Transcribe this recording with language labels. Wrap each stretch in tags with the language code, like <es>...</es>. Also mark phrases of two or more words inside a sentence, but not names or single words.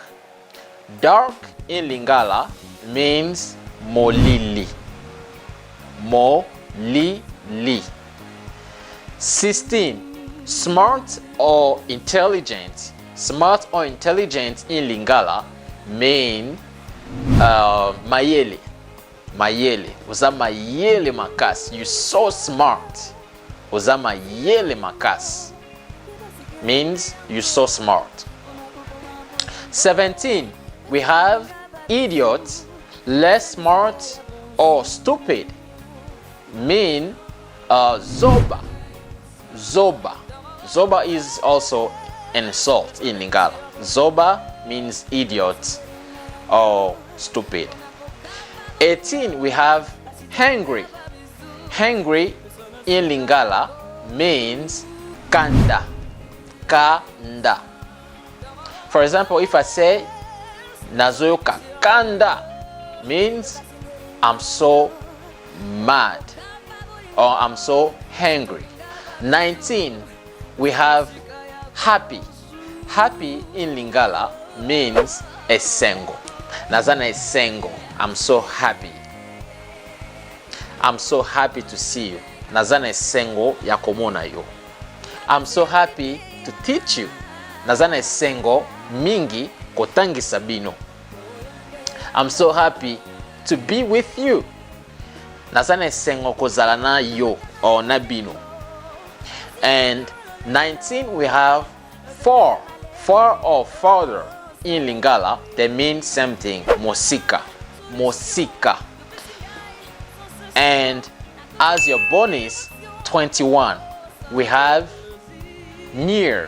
<en>Dark in Lingala means molili. Molili. 16, smart or intelligent. Smart or intelligent in Lingala mean mayele.</en> <ln>Mayele. Uza mayele makas.</ln> <en>You so smart.</en> <ln>Uza mayele makas.</ln> <en>Means you so smart. 17, we have idiot, less smart or stupid. Mean zoba. Zoba. Zoba is also an insult in Lingala. Zoba means idiot or stupid. 18, we have hungry. Hungry in Lingala means kanda. Kanda. For example, if I say</en> <ln>nazoyoka kanda,</ln> <en>means I'm so mad or I'm so hungry. 19, we have happy. Happy in Lingala means esengo.</en> <ln>Nazana esengo.</ln> <en>I'm so happy. I'm so happy to see you.</en> <ln>Nazana esengo ya komona yo.</ln> <en>I'm so happy to teach you.</en> <ln>Nazana esengo mingi kotangisa bino.</ln> <en>I'm so happy to be with you.</en> <ln>Nazana esengo kozala na yo or na bino.</ln> <en>And 19, we have far. Far or farther in Lingala, they mean same thing.</en> <ln>Mosika. Mosika.</ln> <en>And as your bonus, 21, we have near.</en>